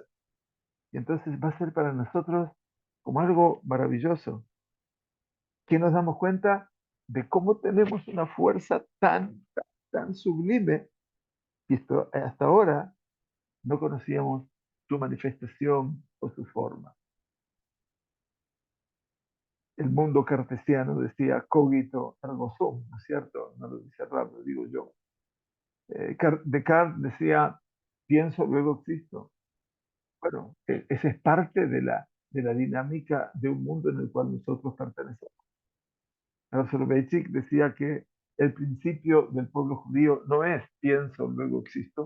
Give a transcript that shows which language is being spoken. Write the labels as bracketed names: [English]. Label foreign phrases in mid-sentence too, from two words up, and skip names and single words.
[Spanish] Y entonces va a ser para nosotros como algo maravilloso, que nos damos cuenta de cómo tenemos una fuerza tan sublime y hasta ahora no conocíamos su manifestación o su forma. El mundo cartesiano decía [Latin] cogito ergo sum, [Spanish] ¿no es cierto? No lo dice Rab, lo digo yo. Descartes decía, pienso, luego existo. Bueno, esa es parte de la dinámica de un mundo en el cual nosotros pertenecemos. Rab Soloveitchik decía que el principio del pueblo judío no es pienso, luego existo.